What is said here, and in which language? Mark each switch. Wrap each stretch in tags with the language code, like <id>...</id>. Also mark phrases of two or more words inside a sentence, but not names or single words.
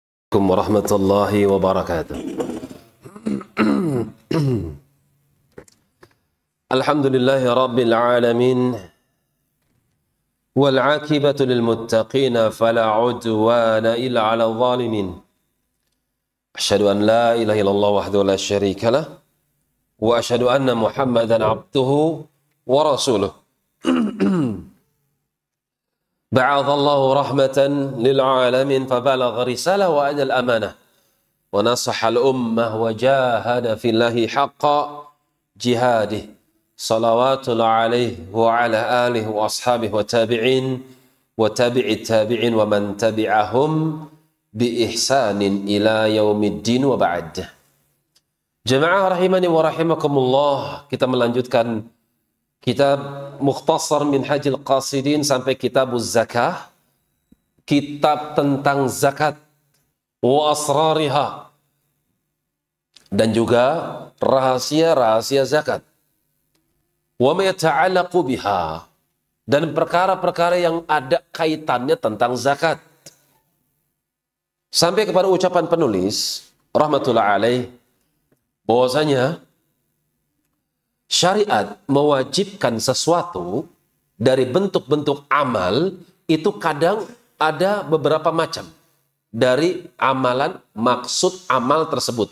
<ar>السلام عليكم ورحمة الله وبركاته الحمد لله رب العالمين والعاقبة للمتقين فلا عدوان إلا على الظالمين. أشهد أن لا إله إلا الله وحده لا شريك له وأشهد أن محمدا عبده ورسوله. بعثه الله رحمة للعالمين فبلغ الرسالة وأدى الأمانة ونصح الأمة وجاهد في الله حق جهاده. صلوات عليه وعلى آله وأصحابه والتابعين وتابعي التابعين ومن تبعهم بإحسان إلى يوم الدين وبعد.</ar> <id>Jamaah</id> <ar>رحمني ورحمكم الله,</ar> <id>kita melanjutkan kitab Mukhtasar Minhajil Qasidin sampai Kitabuz Zakah, kitab tentang zakat</id> <ar>وأسرارها</ar> <id>dan juga rahasia-rahasia zakat.</id> <ar>وما يتعلق بها,</ar> <id>dan perkara-perkara yang ada kaitannya tentang zakat. Sampai kepada ucapan penulis</id> <ar>رحمة الله عليه</ar> <id>bahwasanya syariat mewajibkan sesuatu dari bentuk-bentuk amal itu kadang ada beberapa macam dari amalan, maksud amal tersebut.</id>